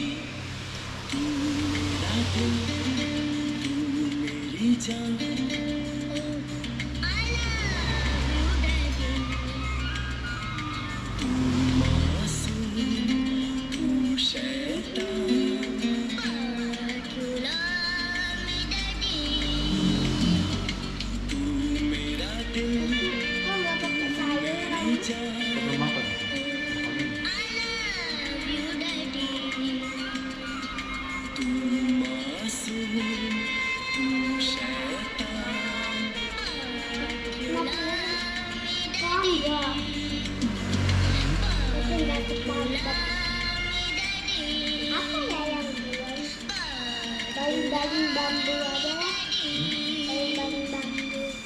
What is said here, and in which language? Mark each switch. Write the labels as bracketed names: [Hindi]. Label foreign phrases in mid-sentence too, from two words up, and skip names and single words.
[Hindi] तू मेरा दिल तू मेरी जान, तू मासूम तू शैतान, तू मेरा दिल [Indonesian] Belum makan. [Hindi] तू मासूम तू शैतान, [Indonesian] Baling-baling bambu adalah baling-baling bambu.